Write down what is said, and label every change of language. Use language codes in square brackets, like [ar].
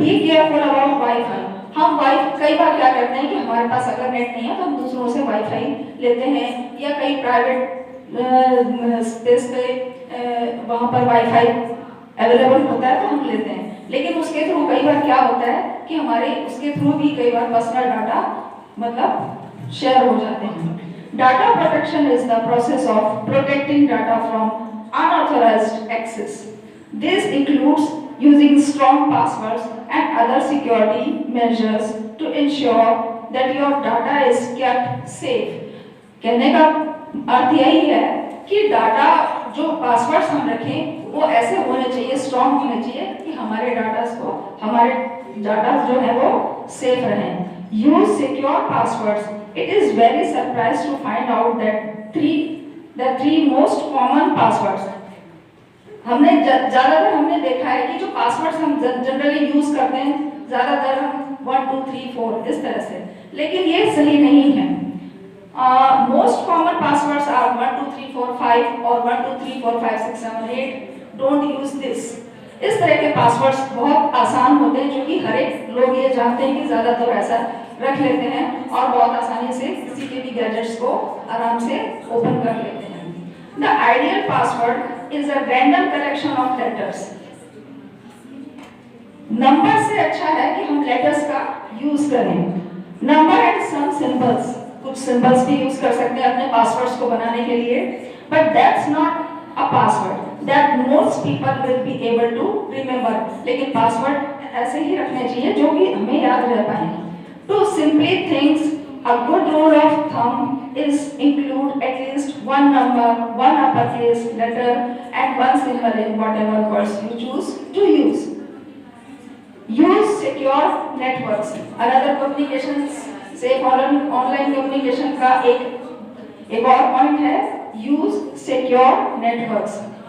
[en] Be careful about WiFi. [hi] हम कई बार क्या करते हैं कि हमारे पास अगर नेट नहीं है तो हम दूसरों से वाईफाई लेते हैं, या कई प्राइवेट स्पेस पे वहाँ पर वाईफाई अवेलेबल होता है तो हम लेते हैं, लेकिन उसके थ्रू कई बार क्या होता है कि हमारे उसके थ्रू भी कई बार पर्सनल डाटा मतलब शेयर हो जाते हैं। [en] Data protection is the process of protecting data from unauthorized access. This includes using strong passwords and other security measures to ensure that your data is kept safe. [hi] कहने का अर्थ यही है कि data जो पासवर्ड्स हम रखें वो ऐसे होने चाहिए, स्ट्रॉन्ग होने चाहिए कि हमारे डाटा जो है वो सेफ रहें। [en] Use secure passwords. It is very surprised to find out that the three most common passwords. [hi] ज्यादातर हमने देखा है कि जो पासवर्ड्स हम जनरली यूज करते हैं ज्यादातर हम 1 2 3 4 इस तरह से, लेकिन ये सही नहीं है। [en] Most common passwords are 1 2 3 4 5 और 1 2 3 4 5 6 7 8। Don't use this. [hi] इस तरह के पासवर्ड्स बहुत आसान होते हैं, जो कि हर एक लोग ये जानते हैं कि ज्यादातर ऐसा रख लेते हैं और बहुत आसानी से किसी के भी गैजेट्स को आराम से ओपन कर लेते हैं। [en] The ideal password is a random collection of letters. [hi] Number से अच्छा है कि हम लेटर्स का यूज करें। [en] number and some symbols, [hi] कुछ सिंबल्स भी यूज कर सकते हैं अपने पासवर्ड्स को बनाने के लिए, [en] But that's not a password that most people will be able to remember। [hi] लेकिन पासवर्ड ऐसे ही रखने चाहिए जो कि हमें याद रह पाए। [en] To simply things, a good rule of thumb is include at least one number, one uppercase letter and one symbol in whatever words you choose to use. Use secure networks. Another communication safe online communication [hi] का एक और point है [en] use secure networks.